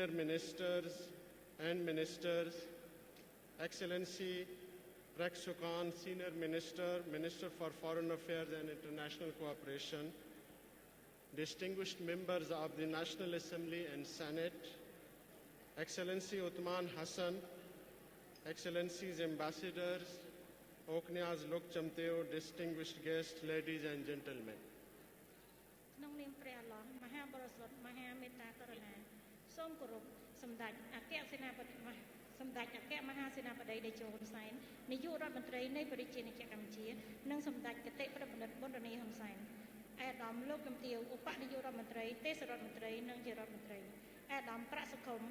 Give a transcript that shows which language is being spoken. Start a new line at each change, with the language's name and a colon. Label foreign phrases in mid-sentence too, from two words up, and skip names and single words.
English: Ministers and Ministers, Excellency Rex Sukan, Senior Minister, Minister for Foreign Affairs and International Cooperation, distinguished members of the National Assembly and Senate, Excellency Uthman Hassan, Excellencies Ambassadors, Okniaz Lok Chamteo, distinguished guests, ladies and gentlemen.
Khmer: ក្នុងនាមព្រះអល់ឡោះមហាបរិសុទ្ធមហាមេត្តាករុណាសូមគោរពសម្ដេចអគ្គសេនាបតីសម្ដេចអគ្គមហាសេនាបតីតេជោហ៊ុនសែននាយករដ្ឋមន្ត្រីនៃប្រជាជាតិកម្ពុជា និងសម្ដេចគតិប្រិទ្ធបណ្ឌិតប៊ុនរ៉ានីហ៊ុនសែនឯកឧត្តមលោកជំទាវឧបនាយករដ្ឋមន្ត្រីទេសរដ្ឋមន្ត្រីនិងជារដ្ឋមន្ត្រីឯកឧត្តមប្រាក់សុខុម